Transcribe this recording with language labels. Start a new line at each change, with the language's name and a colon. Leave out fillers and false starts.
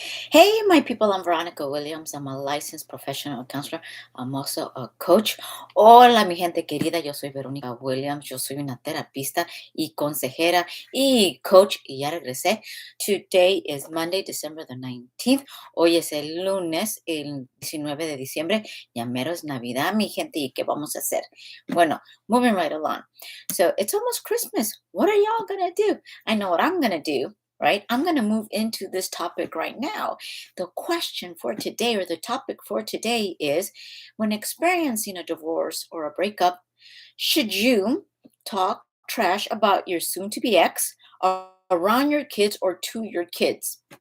English: Hey, my people, I'm Veronica Williams. I'm a licensed professional counselor. I'm also a coach.
Spanish: Hola, mi gente querida. Yo soy Verónica Williams. Yo soy una terapista y consejera y coach. Y ya regresé.
English: Today is Monday, December the 19th.
Spanish: Hoy es el lunes, el 19 de diciembre. Ya mero es Navidad, mi gente. ¿Y qué vamos a hacer? Bueno,
English: moving right along. So it's almost Christmas. What are y'all going to do? I know what I'm going to do. Right? I'm going to move into this topic right now. The question for today, or the topic for today, is when experiencing a divorce or a breakup, should you talk trash about your soon to be ex around your kids or to your kids?